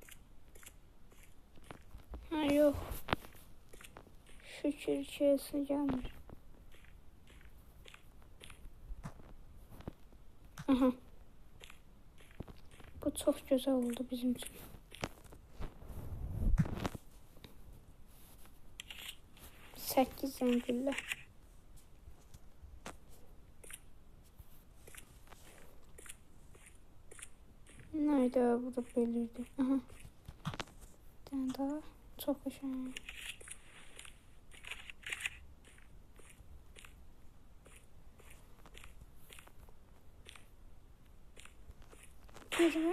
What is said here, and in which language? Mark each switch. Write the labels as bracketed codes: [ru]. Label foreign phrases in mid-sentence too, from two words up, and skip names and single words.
[az] Yox. Şükür ki üstü gəlmir. Bu çox gözəl oldu bizim üçün. Səkkiz zəngüllə. [tr] Nerede burada belirdi? Bir tane daha. Çok hoşuma. Girme.